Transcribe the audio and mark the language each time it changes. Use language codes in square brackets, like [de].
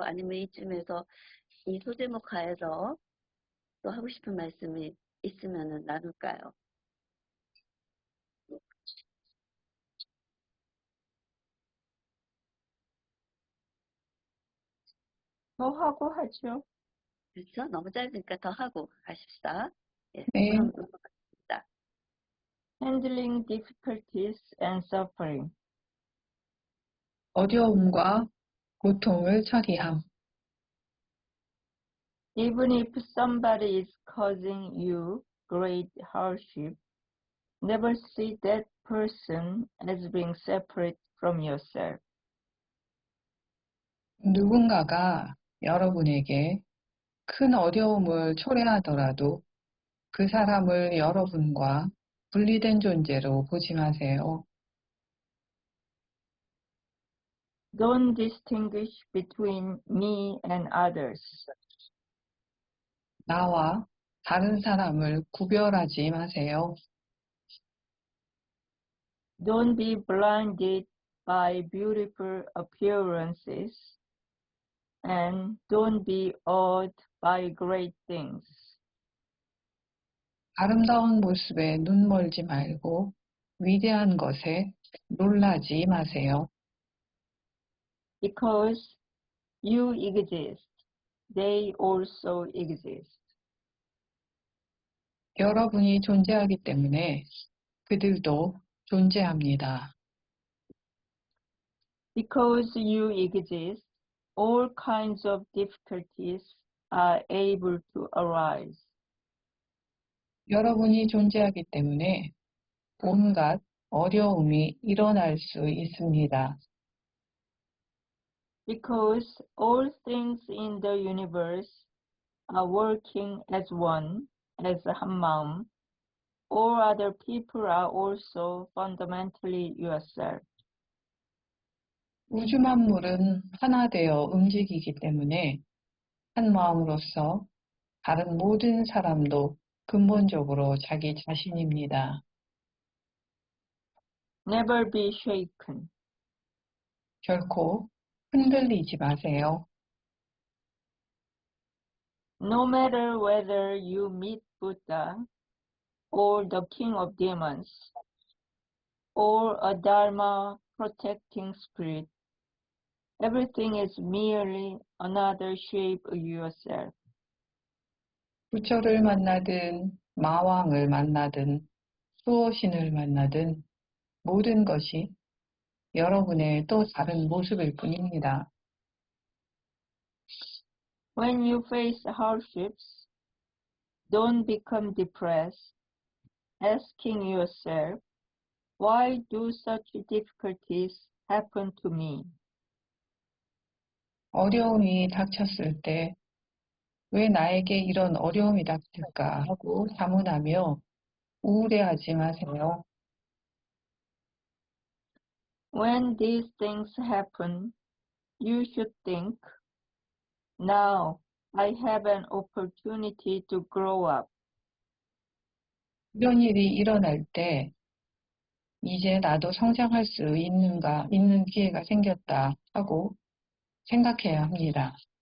[ko] 아니면 이쯤에서 이 소제목 하에서 또 하고 싶은 말씀이 있으면은 나눌까요? 더 하고 하죠. 그렇죠? 너무 짧으니까 더 하고 가십시다. 예, 네, 그럼 넘어가겠습니다. [en] Handling difficulties and suffering. [ko] 어려움과 고통을 처리함. [en] Even if somebody is causing you great hardship, never see that person as being separate from yourself. [ko] 누군가가 여러분에게 큰 어려움을 초래하더라도 그 사람을 여러분과 분리된 존재로 보지 마세요. [en] Don't distinguish between me and others. [ko] 나와 다른 사람을 구별하지 마세요. [en] Don't be blinded by beautiful appearances, and don't be awed by great things. [ko] 아름다운 모습에 눈 멀지 말고 위대한 것에 놀라지 마세요. [en] Because you exist, they also exist. [ko] 여러분이 존재하기 때문에 그들도 존재합니다. [en] Because you exist, all kinds of difficulties are able to arise. [ko] 여러분이 존재하기 때문에 온갖 어려움이 일어날 수 있습니다. [en] Because all things in the universe are working as one, as 한 마음, all other people are also fundamentally yourself. [ko] 우주 만물은 하나 되어 움직이기 때문에 한 마음으로서 다른 모든 사람도 근본적으로 자기 자신입니다. [en] Never be shaken. [ko] 결코 흔들리지 마세요. [en] No matter whether you meet Buddha or the king of demons or a Dharma protecting spirit, everything is merely another shape of yourself. [ko] 부처를 만나든 마왕을 만나든 수호신을 만나든 모든 것이 여러분의 또 다른 모습일 뿐입니다. [en] When you face hardships, don't become depressed, asking yourself, why do such difficulties happen to me? [ko] 어려움이 닥쳤을 때 왜 나에게 이런 어려움이 닥칠까 하고 자문하며 우울해하지 마세요. [en] When these things happen, you should think, now I have an opportunity to grow up. [ko] 이런 일이 일어날 때 이제 나도 성장할 수 있는 기회가 생겼다 하고 생각해야 합니다.